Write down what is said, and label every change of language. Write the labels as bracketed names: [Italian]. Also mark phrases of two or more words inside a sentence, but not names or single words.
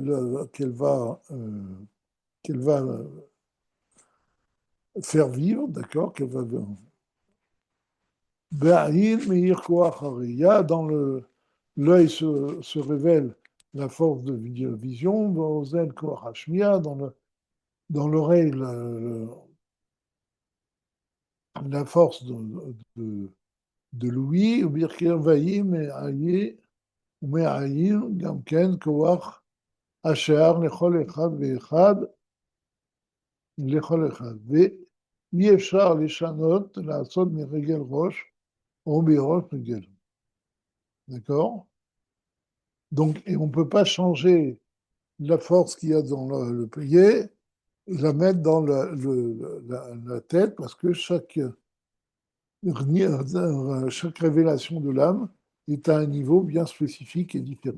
[French] qu'elle va faire vivre, d'accord, qu'elle va dans l'œil se révèle la force de vision, dans l'oreille la force de l'ouïe, [Hebrew] גם כן כוח השאר לכל אחד, ואי אפשר לשנות, לעשות מרגל ראש או מראש רגל. [French] D'accord? Donc, et on ne peut pas changer la force qu'il y a dans le pied et la mettre dans la tête parce que chaque révélation de l'âme est à un niveau bien spécifique et différent.